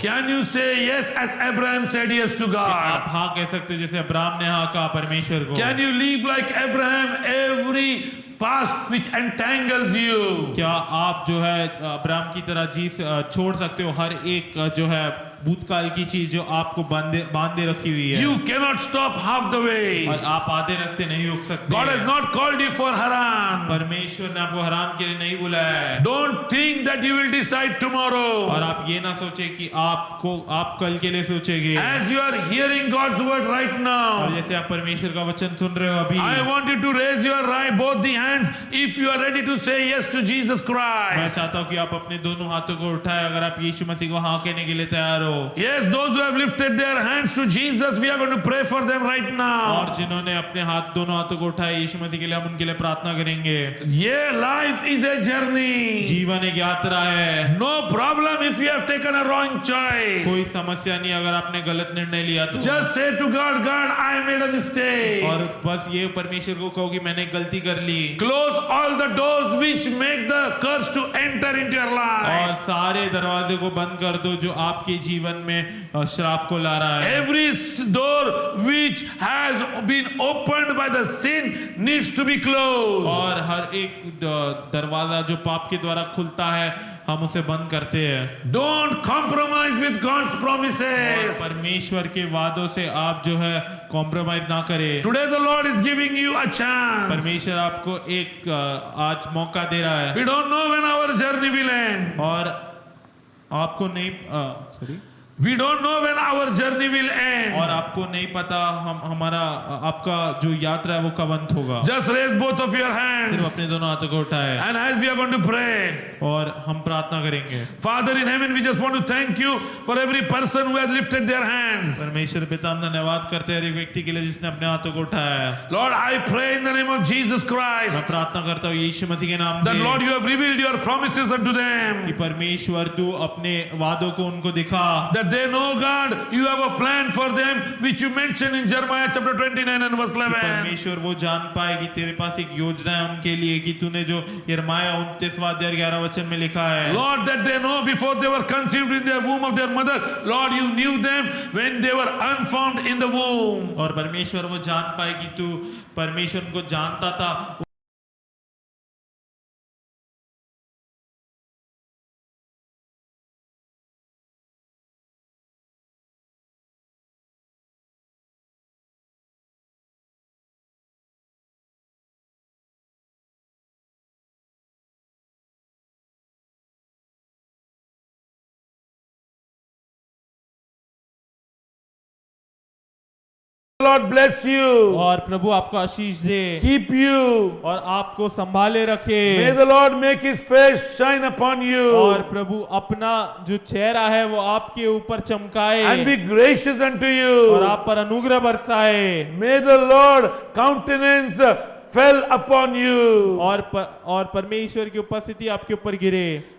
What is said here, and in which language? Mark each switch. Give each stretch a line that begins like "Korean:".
English: Can you say yes as Abraham said yes to
Hindi: आप
English: God?
Hindi: हाँ कह सकते हो जैसे अब्राहम ने हाँ कहा परमेश्वर को?
English: Can you live like Abraham every past which entangles you?
Hindi: क्या आप जो है अब्राहम की तरह छोड़ सकते हो हर एक जो है भूतकाल की चीज जो आपको बांधे रखी हुई है?
English: You cannot stop half the way.
Hindi: और आप आधे रास्ते नहीं रुक सकते।
English: God has not called you for Haran.
Hindi: परमेश्वर ने आपको हरान के लिए नहीं बुलाया है।
English: Don't think that you will decide
Hindi: और
English: tomorrow.
Hindi: आप ये ना सोचे कि आप कल के लिए सोचेंगे।
English: As you are hearing God's word right
Hindi: और
English: now,
Hindi: जैसे आप परमेश्वर का वचन सुन रहे हो अभी,
English: I want you to raise your right both the hands if you are ready to say yes to Jesus
Hindi: मैं
English: Christ.
Hindi: चाहता हूँ कि आप अपने दोनों हाथों को उठाएं अगर आप यीशु मसीह को हाँ कहने के लिए तैयार हो।
English: Yes, those who have lifted their hands to Jesus, we are going to pray for them right
Hindi: और
English: now.
Hindi: जिन्होंने अपने दोनों हाथों को उठाए यीशु मसीह के लिए, हम उनके लिए प्रार्थना करेंगे।
English: Yeah, life is a journey.
Hindi: जीवन एक यात्रा है।
English: No problem if you have taken a wrong choice.
Hindi: कोई समस्या नहीं अगर आपने गलत निर्णय लिया तो।
English: Just say to God, God, I made a mistake.
Hindi: और बस ये परमेश्वर को कहो कि मैंने गलती कर ली।
English: Close all the doors which make the curse to enter into your
Hindi: और
English: life.
Hindi: सारे दरवाजे को बंद कर दो जो आपके जीवन में श्राप को ला रहा है।
English: Every door which has been opened by the sin needs to be closed.
Hindi: और हर एक दरवाजा जो पाप के द्वारा खुलता है हम उसे बंद करते हैं।
English: Don't compromise with God's
Hindi: और
English: promises.
Hindi: परमेश्वर के वादों से आप जो है कॉम्प्रोमाइज ना करें।
English: Today the Lord is giving you a chance.
Hindi: परमेश्वर आपको एक आज मौका दे रहा है।
English: We don't know when our journey will end.
Hindi: और आपको नहीं sorry
English: We don't know when our journey will end.
Hindi: और आपको नहीं पता हमारा आपका जो यात्रा है वो कब अंत होगा।
English: Just raise both of your
Hindi: सिर्फ
English: hands.
Hindi: अपने दोनों हाथों को उठाए
English: And as we are going to pray,
Hindi: और हम प्रार्थना करेंगे।
English: Father in heaven, we just want to thank you for every person who has lifted their hands.
Hindi: परमेश्वर पिता हम धन्यवाद करते हैं हर एक व्यक्ति के लिए जिसने अपने हाथों को उठाया है।
English: Lord, I pray in the name of Jesus
Hindi: मैं
English: Christ
Hindi: प्रार्थना करता हूँ यीशु मसीह के नाम
English: that
Hindi: से
English: Lord, you have revealed your promises unto
Hindi: कि
English: them.
Hindi: परमेश्वर तू अपने वादों को उनको दिखा,
English: That they know, God, you have a plan for them which you mentioned in Jeremiah chapter 29 and verse 11.
Hindi: परमेश्वर वो जान पाए कि तेरे पास एक योजना है उनके लिए कि तूने जो यिर्मयाह 29वां अध्याय 11 वचन में लिखा है।
English: Lord, that they know before they were conceived in the womb of their mother, Lord, you knew them when they were unformed in the womb.
Hindi: और परमेश्वर वो जान पाए कि तू परमेश्वर उनको जानता था
English: Lord bless you,
Hindi: और प्रभु आपको आशीष दे
English: keep you.
Hindi: और आपको संभाले रखे।
English: May the Lord make his face shine upon
Hindi: और
English: you
Hindi: प्रभु अपना जो चेहरा है वो आपके ऊपर चमकाए
English: and be gracious unto
Hindi: और
English: you.
Hindi: आप पर अनुग्रह बरसाए
English: May the Lord countenance fell upon you
Hindi: और परमेश्वर की उपस्थिति आपके ऊपर गिरे